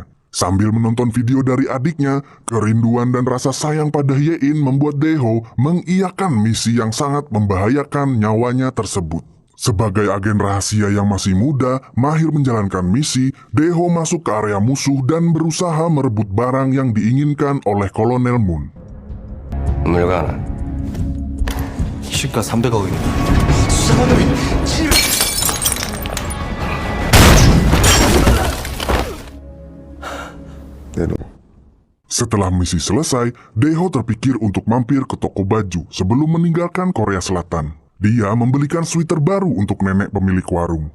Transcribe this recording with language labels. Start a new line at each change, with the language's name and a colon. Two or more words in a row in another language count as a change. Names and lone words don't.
Indonesian: Sambil menonton video dari adiknya, kerinduan dan rasa sayang pada Hye-in membuat Daeho mengiyakan misi yang sangat membahayakan nyawanya tersebut. Sebagai agen rahasia yang masih muda, mahir menjalankan misi, Daeho masuk ke area musuh dan berusaha merebut barang yang diinginkan oleh Kolonel Moon.
Korean: 물건 하나. 시가 300억입니다.
Indonesian: Setelah misi selesai, Daeho terpikir untuk mampir ke toko baju sebelum meninggalkan Korea Selatan. Dia membelikan sweater baru untuk nenek pemilik warung.